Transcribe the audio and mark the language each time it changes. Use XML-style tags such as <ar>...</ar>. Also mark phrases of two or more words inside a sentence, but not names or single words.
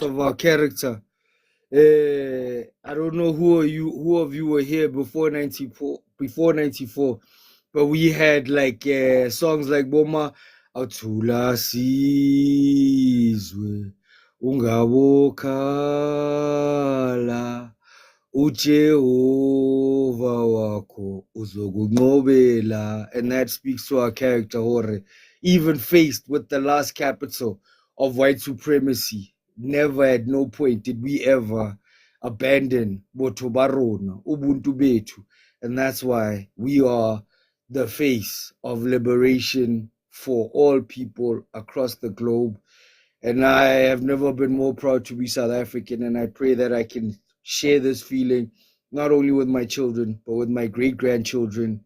<en>of our character. I don't know who of you were here before 94, but we had like songs like</en> <zu>Boma Athula Sizwe Ungabokhala uJehova wakho uzokunqobela,</zu> <en>and that speaks to our character, Hore. Even faced with the last capital of white supremacy, never at no point did we ever abandon</en> <st>botho ba rona,</st> <zu>ubuntu bethu.</zu> <en>And that's why we are the face of liberation for all people across the globe. And I have never been more proud to be South African. And I pray that I can share this feeling not only with my children, but with my great grandchildren.</en>